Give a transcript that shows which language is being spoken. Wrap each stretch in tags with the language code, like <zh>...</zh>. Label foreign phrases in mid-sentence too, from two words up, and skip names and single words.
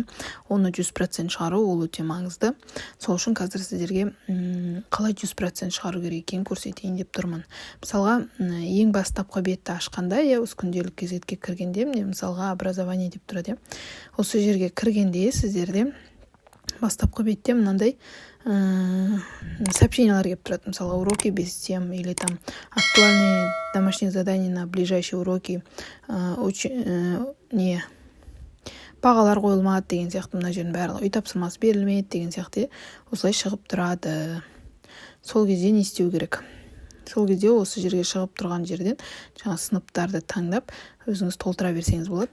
<kk>Оны 100% шығару ол өте маңызды. Сол үшін қазір сіздерге қалай 100% шығару керек екенін көрсетейін деп тұрмын. Мысалға, ең бастапқы бетті ашқанда, осы күнделік кезетке кіргенде, мысалға образование деп тұрады. Осы жерге кіргенде сіздерде бастапқы бетте мынандай сообщениялар келіп тұрады. Мысалы,</kk> <ru>уроки без тем или там актуальные домашние задания на ближайшие уроки,</ru> <kk>бағалар қойылмады деген сияқты, мына жердің барлығы үй тапсырмасы берілмеді деген сияқты осылай шығып тұрады. Сол кезде не істеу керек? Сол кезде осы жерге шығып тұрған жерден жаңа сыныптарды таңдап өзіңіз толтыра берсеңіз болады.</kk>